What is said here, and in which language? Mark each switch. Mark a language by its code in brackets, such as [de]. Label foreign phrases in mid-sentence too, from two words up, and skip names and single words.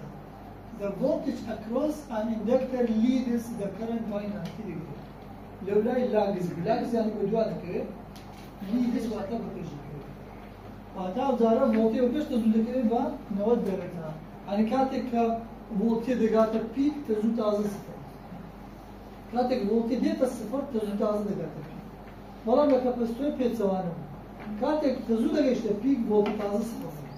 [en] The voltage across an inductor leads the current by 90 degree. [ckb] لەولای لاگز لاگز یانی بە دوا دەکەوێت لیدز واتە بە پێش دەکەوێت واتە ئەو جارە ڤۆڵتی بە پێش دەچوو دەکەوێت بە 90 دەرەجە. یعنی کاتێک کە ڤۆڵتی دەگاتە پیک تەزوو تازە سفر کاتێک ڤۆڵتی دێتە سفر تەزوو تازە دەگاتە پیک بەڵام لە کەپاسیتۆر پێچەوانە کاتێک تەزوو دەگەیشتە پیک ڤۆڵتی تازە سفر